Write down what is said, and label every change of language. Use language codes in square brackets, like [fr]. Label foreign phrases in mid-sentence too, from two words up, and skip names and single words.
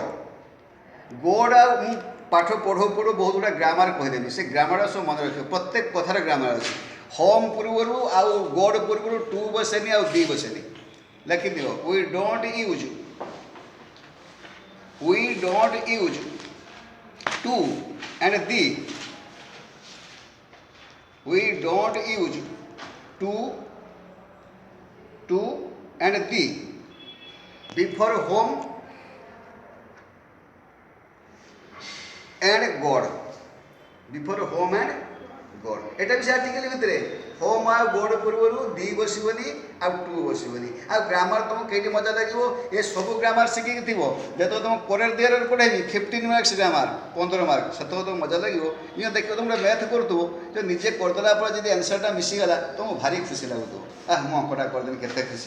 [or] ଗଡ଼୍ ଆଉ ମୁଁ ପାଠ ପଢ଼ୁ ପଢ଼ୁ ବହୁତ ଗୁଡ଼ା ଗ୍ରାମାର କହିଦେବି, ସେ ଗ୍ରାମାର ସବୁ ମନେ ରଖିବ, ପ୍ରତ୍ୟେକ କଥାର ଗ୍ରାମାର ଅଛି। ହୋମ୍ ପୂର୍ବରୁ ଆଉ ଗଡ଼୍ ପୂର୍ବରୁ ଟୁ ବସେନି ଆଉ ଦି ବସେନି, ଲେଖିଦିଅ। [en] we don't use to and the, we don't use to and the before home and God, before home and God। [or] এটা ବି ସେ ଆର୍ଟିକଲ ଭିତରେ ହୋମ୍ ଆଉ ଗଡ଼ ପୂର୍ବରୁ ଦି ବସିବନି ଆଉ ଟୁ ବସିବନି। ଆଉ ଗ୍ରାମାର ତୁମକୁ କେଇଟି ମଜା ଲାଗିବ, ଏ ସବୁ ଗ୍ରାମାର ଶିଖିକି ଥିବ। ଯେତେବେଳେ ତୁମ କୋରିୟର ଦିଅରରେ ପଢ଼ାଇବି 15 [en] marks grammar [or] 15 ମାର୍କ, ସେତେବେଳେ ତୁମକୁ ମଜା ଲାଗିବ। ଇଏ ଦେଖିବ ତୁମେ ଗୋଟେ ମ୍ୟାଥ୍ କରୁଥିବ, ଯେ ନିଜେ କରିଦେଲା ପରେ ଯଦି ଆନ୍ସରଟା ମିଶିଗଲା ତୁମକୁ ଭାରି ଖୁସି ଲାଗୁଥିବ, ମୁଁ ଅଙ୍କଟା କରିଦେଲି କେତେ ଖୁସି।